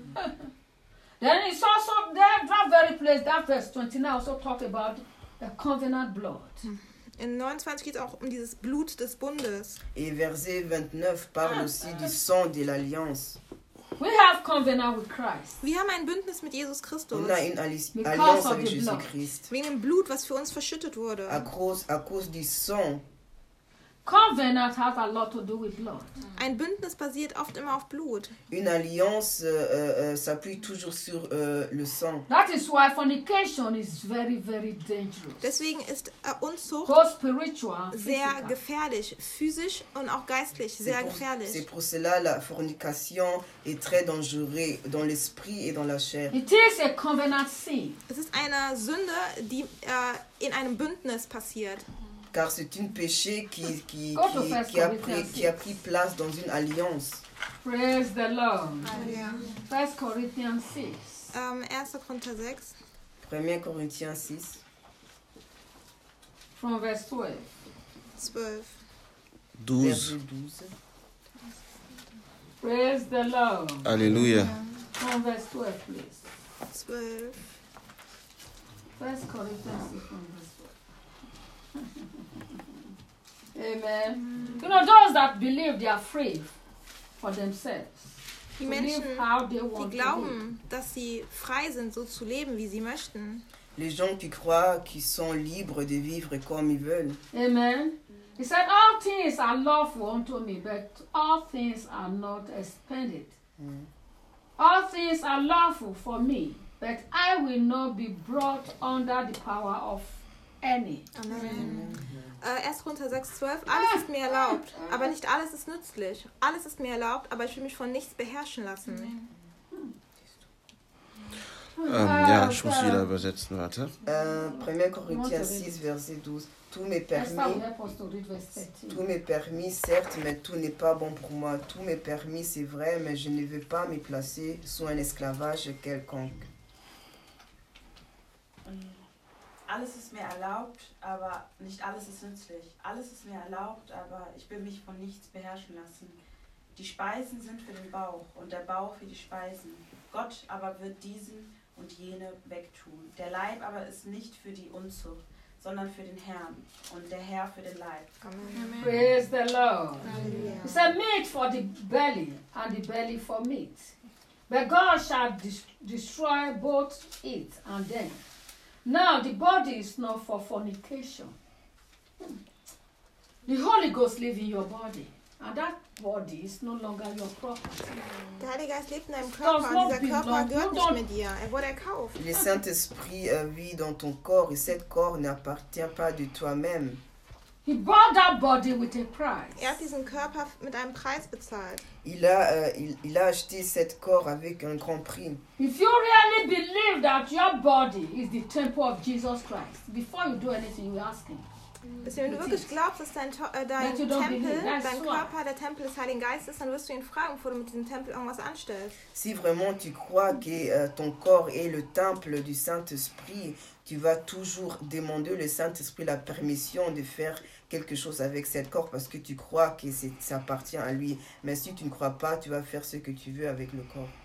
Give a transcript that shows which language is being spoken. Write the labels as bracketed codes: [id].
[en] Amen. Then it's also there, that very place, that verse 29 also talk about the covenant blood. [de] In 29 geht es auch um dieses Blut des Bundes. [fr] Et verset 29 parle aussi du sang de l'alliance. [en] We have covenant with Christ. [de] Wir haben ein Bündnis mit Jesus Christus. [fr] On a une alliance avec Jésus Christ. [de] Wegen dem Blut, was für uns verschüttet wurde. [fr] À cause du sang. [en] Covenant has a lot to do with blood. [de] Ein Bündnis basiert oft immer auf Blut. [fr] Une alliance s'appuie toujours sur le sang. [en] That is why fornication is very, very dangerous. [de] Deswegen ist Unzucht [en] both spiritual, [de] sehr [en] physical. [de] Gefährlich, physisch und auch geistlich sehr gefährlich. [fr] C'est pour cela la fornication est très dangereuse dans l'esprit et dans la chair. [en] It is a covenant sin. [de] Es ist eine Sünde, die in einem Bündnis passiert. [fr] Car c'est un péché qui a pris place dans une alliance. [en] Praise the Lord. [fr] Alléluia. 1 Corinthiens 6. 1 Corinthiens 6. 1 Corinthiens 6. [en] From verse 12. 12. Praise the Lord. [fr] Alléluia. Yeah. [en] From verse 12, please. 12. 1 Corinthiens 6, from verse 12. Amen. You know, those that believe, they are free for themselves. [de] Die Menschen, die glauben, dass sie frei sind, so zu leben, wie sie möchten. [fr] Les gens qui croient qu'ils sont libres de vivre comme ils veulent. [en] Amen. He said, all things are lawful unto me, but all things are not expended. All things are lawful for me, but I will not be brought under the power of any. Amen. 1. [de] Korinther 6,12, alles ist mir erlaubt, aber nicht alles ist nützlich. Alles ist mir erlaubt, aber ich will mich von nichts beherrschen lassen. Ja, ich muss wieder übersetzen, warte. [fr] 1. Korinther 6, verset 12. Tout m'est permis, certes, mais tout n'est pas bon pour moi. Tout m'est permis, c'est vrai, mais je ne veux pas me placer sous un esclavage quelconque. [de] Alles ist mir erlaubt, aber nicht alles ist nützlich. Alles ist mir erlaubt, aber ich will mich von nichts beherrschen lassen. Die Speisen sind für den Bauch und der Bauch für die Speisen. Gott aber wird diesen und jene wegtun. Der Leib aber ist nicht für die Unzucht, sondern für den Herrn und der Herr für den Leib. Amen. [en] Praise the Lord. Amen. It's a meat for the belly and the belly for meat. But God shall destroy both it and them. Now, the body is not for fornication. The Holy Ghost lives in your body. And that body is no longer your property. [de] Der Heilige Geist lebt in deinem Körper. Dieser Körper gehört nicht mehr dir. Er wurde erkauft. [fr] Le Saint-Esprit vit dans ton corps et cette corps n'appartient pas de toi-même. [en] He bought that body with a price. [de] Er hat diesen Körper mit einem Preis bezahlt. [fr] Il a acheté cet corps avec un grand prix. [en] If you really believe that your body is the temple of Jesus Christ, before you do anything, you ask him. [de] Wenn du wirklich glaubst, dass dein Körper der Tempel des Heiligen Geistes, dann wirst du ihn fragen, bevor du mit diesem Tempel irgendwas anstellst. [fr] Si vraiment tu crois que ton corps est le temple du Saint-Esprit, tu vas toujours demander le Saint-Esprit la permission de faire quelque chose avec cette corps parce que tu crois que c'est, ça appartient à lui. Mais si tu ne crois pas, tu vas faire ce que tu veux avec le corps.